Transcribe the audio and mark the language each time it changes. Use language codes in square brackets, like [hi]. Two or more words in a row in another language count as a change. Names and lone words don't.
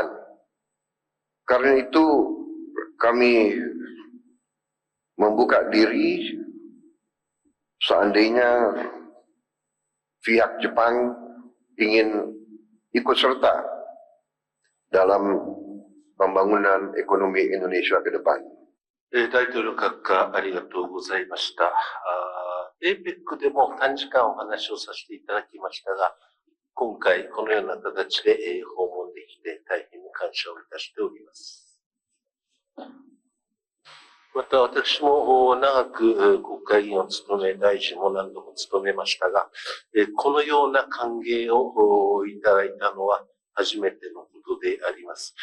[id] Karena itu, kami membuka diri seandainya pihak Jepang ingin ikut serta dalam pembangunan ekonomi Indonesia ke depan. [ja] 大統領閣下ありがとうございました。APEC でも短時間お話をさせていただきましたが、今回このような形で訪問できて大変に感謝をいたしております。また私も長く国会議員を務め、大臣も何度も務めましたが、このような歓迎をいただいたのは初めてのことであります。